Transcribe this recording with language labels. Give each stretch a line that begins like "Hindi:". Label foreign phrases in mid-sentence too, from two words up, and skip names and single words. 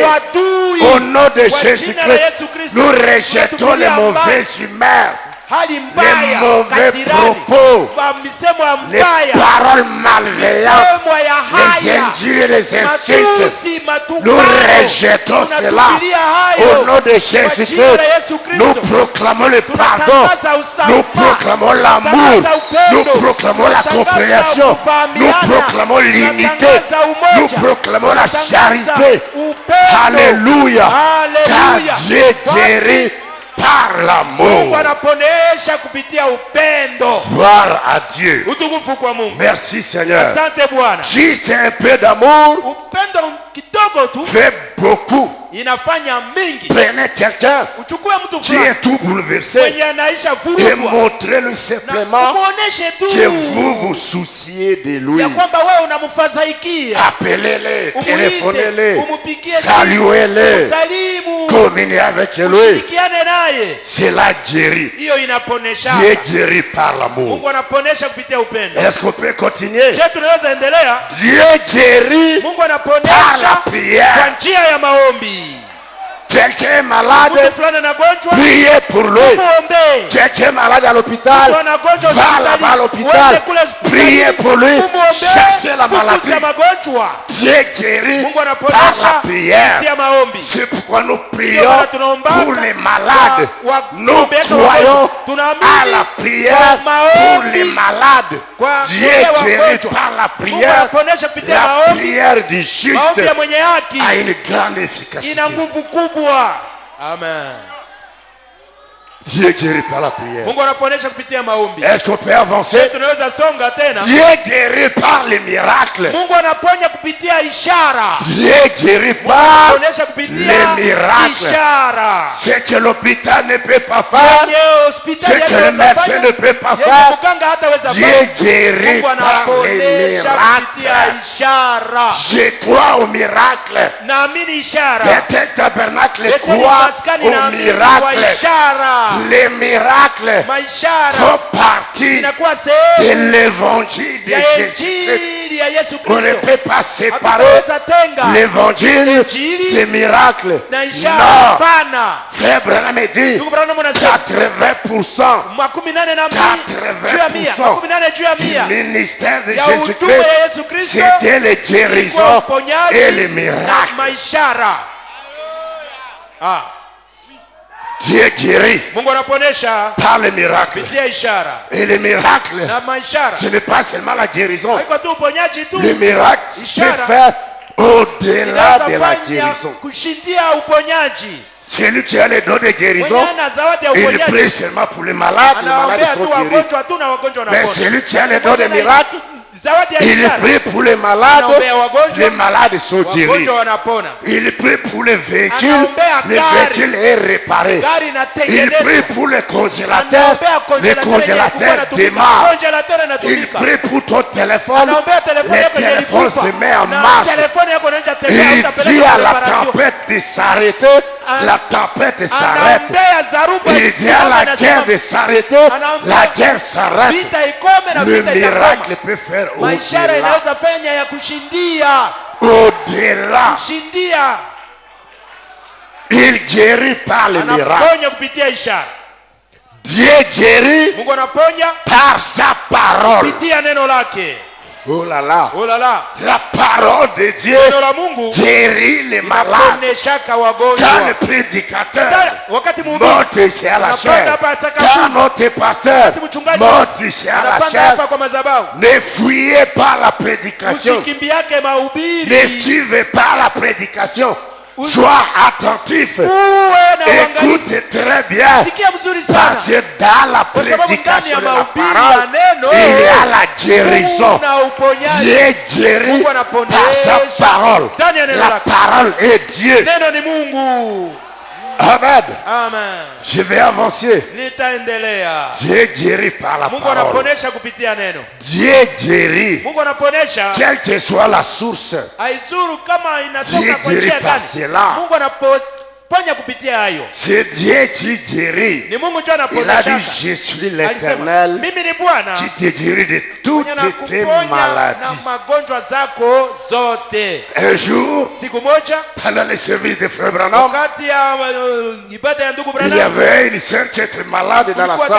French: Au nom de Jésus-Christ, nous rejetons les mauvaises humeurs.
Swahili: hali
French: les
Swahili: mbaya,
French: mauvais
Swahili: kasirani,
French: propos,
Swahili: misemo ya
French: les
Swahili: mbaya,
French: paroles malveillantes,
Swahili: misemo ya
French: les
Swahili: haya,
French: injures et les insultes.
Swahili: matusi, matukano,
French: Nous rejetons cela
Swahili: tunatupilia hayo
French: au nom de
Swahili: kwa
French: Jésus-Christ.
Swahili: jina la Yesu
French: Nous
Swahili: Kristo.
French: proclamons le pardon,
Swahili: Tunatangaza
French: nous
Swahili: usamaha,
French: proclamons l'amour,
Swahili: tunatangaza
French: nous
Swahili: upendo,
French: proclamons la
Swahili: tunatangaza
French: compréhension, nous
Swahili: kufahamiana,
French: proclamons l'unité,
Swahili: tunatangaza umoja,
French: nous proclamons la
Swahili: tunatangaza
French: charité.
Swahili: upendo.
French: Alléluia.
Swahili: Hallelujah.
French: Car Dieu guérit par
Swahili: Mungu
French: l'amour.
Swahili: anaponesha kupitia upendo.
French: Gloire à Dieu.
Swahili: Utukufu kwa Mungu.
French: Merci Seigneur.
Swahili: Asante Bwana.
French: Juste un peu d'amour
Swahili: Upendo kidogo tu
French: fait beaucoup.
Swahili: inafanya mingi.
French: Prenez quelqu'un
Swahili: Uchukue mtu
French: qui
Swahili: fulani
French: est tout bouleversé
Swahili: mwenye anaisha
French: et
Swahili: vurugwa
French: montrez-lui
Swahili: na
French: simplement
Swahili: umuoneshe tu
French: que vous vous souciez de lui.
Swahili: ya kwamba wewe unamfadhaikia.
French: Appelez-les,
Swahili: Umuite,
French: téléphonez-les,
Swahili: umupigie
French: saluez-les,
Swahili: usalimu,
French: communiez avec lui.
Swahili: ushirikiane naye.
French: Cela guérit.
Swahili: Hiyo inaponesha.
French: Dieu guérit par l'amour.
Swahili: Mungu anaponesha kupitia upendo.
French: Est-ce qu'on peut continuer?
Swahili: Je, tunaweza endelea?
French: Dieu guérit
Swahili: Mungu
French: par la
Swahili: anaponesha kwa
French: prière.
Swahili: njia ya maombi.
French: Quelqu'un est malade,
Swahili: Mtu fulani anagonjwa,
French: priez pour lui.
Swahili: muombe.
French: Quelqu'un est malade à l'hôpital,
Swahili: Mtu anagonjwa
French: va
Swahili: hospitali,
French: là-bas à
Swahili: uende
French: l'hôpital,
Swahili: kule hospitali,
French: priez pour lui,
Swahili: umuombe,
French: chassez la maladie.
Swahili: fukuza magonjwa.
French: Dieu guérit
Swahili: Mungu
French: par la
Swahili: anaponesha
French: prière.
Swahili: kupitia maombi.
French: C'est pourquoi nous
Swahili: Ndio
French: prions
Swahili: maana tunaombaka
French: pour les malades.
Swahili: wa-
French: Nous
Swahili: kuombea
French: croyons
Swahili: wagonjwa. Tunaamini
French: à la prière
Swahili: kwa maombi,
French: pour les malades.
Swahili: kwa
French: Dieu
Swahili: kuombea
French: guérit
Swahili: wagonjwa.
French: par la
Swahili: Mungu
French: prière.
Swahili: anaponesha kupitia
French: La
Swahili: maombi.
French: prière du juste
Swahili: Maombi ya mwenye haki
French: a une grande efficacité.
Swahili: ina nguvu kubwa.
French: Amen. Dieu guérit par la prière.
Swahili: Mungu anaponesha kupitia maombi.
French: Est-ce qu'on peut avancer?
Swahili: Tunaweza songa tena.
French: Dieu guérit par les miracles.
Swahili: Mungu anaponya kupitia ishara.
French: Dieu guérit par
Swahili: Anaponesha kupitia
French: les miracles.
Swahili: ishara.
French: Ce que l'hôpital ne peut pas faire,
Swahili: Yenye hospitali
French: ce que le
Swahili: haweza
French: médecin
Swahili: fanya,
French: ne peut pas
Swahili: yenye
French: faire,
Swahili: mganga hataweza
French: Dieu
Swahili: fanya.
French: guérit
Swahili: Mungu
French: par les
Swahili: anaponesha kupitia
French: miracles.
Swahili: ishara.
French: Je crois au miracle.
Swahili: Naamini ishara.
French: Bethel Tabernacle
Swahili: Bethel
French: croit
Swahili: Maskani
French: au
Swahili: naamini kwa
French: miracle.
Swahili: ishara.
French: Les miracles
Swahili: Maishara
French: font partie
Swahili: inakuwa
French: de
Swahili: sehemu
French: l'évangile de
Swahili: ya
French: Jésus-Christ.
Swahili: injili ya Yesu
French: On ne
Swahili: Kristo.
French: peut pas séparer
Swahili: Hatutaweza tenga
French: l'évangile
Swahili: Injili
French: des miracles.
Swahili: na ishara.
French: Non.
Swahili: Hapana.
French: Frère Branham dit
Swahili: Ndugu Branham anasema
French: 80%
Swahili: 82 juu ya 100, 80 juu ya
French: du
Swahili: 100
French: ministère de
Swahili: ya huduma
French: Jésus-Christ,
Swahili: ya Yesu Kristo
French: c'était les
Swahili: ilikuwa
French: guérisons
Swahili: uponyaji
French: et les
Swahili: na
French: miracles.
Swahili: maishara.
French: Dieu guérit
Swahili: Mungu anaponesha
French: par les miracles.
Swahili: kupitia ishara
French: Et les miracles,
Swahili: na maishara.
French: ce n'est pas seulement la guérison.
Swahili: Haiko tu uponyaji tu,
French: Les miracles
Swahili: Ishara.
French: peuvent faire au-delà
Swahili: inaweza
French: de la
Swahili: fanya
French: guérison.
Swahili: kushindia uponyaji.
French: Celui qui a les dons de guérison,
Swahili: Mwenye ana zawadi ya
French: il
Swahili: uponyaji
French: prie seulement pour les malades
Swahili: anaombea tu
French: sont guéris.
Swahili: wagonjwa tu na wagonjwa
French: Mais
Swahili: wanapona.
French: celui qui a les dons de miracles,
Swahili: Zawadi ya
French: il
Swahili: ishara
French: prie pour les malades,
Swahili: anaombea wagonjwa,
French: les malades sont guéris.
Swahili: wagonjwa wanapona.
French: Il prie pour les véhicules,
Swahili: Anaombea
French: le
Swahili: gari.
French: véhicule est réparé.
Swahili: Gari
French: Il
Swahili: inatengenezwa.
French: prie pour les congélateurs,
Swahili: Anaombea
French: les
Swahili: congelateur yenye ilikuwa
French: congélateurs
Swahili: inatumika.
French: démarrent.
Swahili: Congelateur
French: Il
Swahili: inatumika.
French: prie pour ton téléphone,
Swahili: Anaombea telefoni
French: le
Swahili: yako yenye
French: téléphone
Swahili: ilikufa.
French: se met en
Swahili: Na
French: marche.
Swahili: telefoni yako inaanza tembea,
French: Il dit
Swahili: utapeleka
French: à
Swahili: kwa
French: la
Swahili: reparation.
French: tempête de s'arrêter, la tempête s'arrête.
Swahili: Anaombea zaruba
French: Il dit à la guerre de s'arrêter, la guerre s'arrête.
Swahili: vita ikome na
French: Le
Swahili: vita
French: miracle
Swahili: itakoma.
French: peut faire
Swahili: Maishara
French: au-delà.
Swahili: inaweza fanya ya kushindia.
French: Au-delà.
Swahili: Kushindia.
French: Il guérit par les miracles.
Swahili: Anaponya kupitia ishara.
French: Dieu guérit
Swahili: Mungu anaponya
French: par sa parole.
Swahili: kupitia neno lake.
French: Oh là là. Oh là là. La parole de Dieu
Swahili: Neno la Mungu
French: guérit les malades.
Swahili: inaponyeshaka
French: Quand
Swahili: wagonjwa.
French: le prédicateur
Swahili: Wakati mhubiri
French: monte ici à la
Swahili: anapanda
French: chair,
Swahili: hapa sakafuni,
French: quand notre pasteur
Swahili: wakati mchungaji
French: monte ici à la
Swahili: anapanda
French: chair,
Swahili: hapa kwa madhabahu,
French: ne fuyez pas la prédication.
Swahili: usikimbiake mahubiri.
French: N'esquivez pas la prédication. Sois attentif.
Swahili: Uwe na uangalifu.
French: Écoute très bien.
Swahili: Sikia mzuri sana.
French: Parce que dans la
Swahili: Kwa sababu ndani
French: prédication
Swahili: ya
French: de la
Swahili: mahubiri ya
French: parole,
Swahili: neno
French: il y a la guérison.
Swahili: kuna uponyaji.
French: Dieu guérit
Swahili: Mungu anaponesha
French: par sa parole.
Swahili: ndani ya neno
French: La
Swahili: lake.
French: parole est Dieu.
Swahili: Neno ni Mungu.
French: Amen.
Swahili: Amen.
French: Je vais avancer.
Swahili: Nitaendelea.
French: Dieu guérit par la
Swahili: Mungu
French: parole.
Swahili: anaponesha kupitia neno.
French: Dieu guérit.
Swahili: Mungu anaponesha
French: Quelle que soit la source.
Swahili: haizuru kama
French: Dieu
Swahili: inatoka kwa
French: guérit
Swahili: njia
French: par
Swahili: gani.
French: cela.
Swahili: Mungu
French: C'est Dieu qui guérit. Il a dit, je suis l'Éternel qui te guérit de toutes tes maladies. Un jour, pendant le service de Frère Branham, il y avait une sœur qui était malade dans la salle.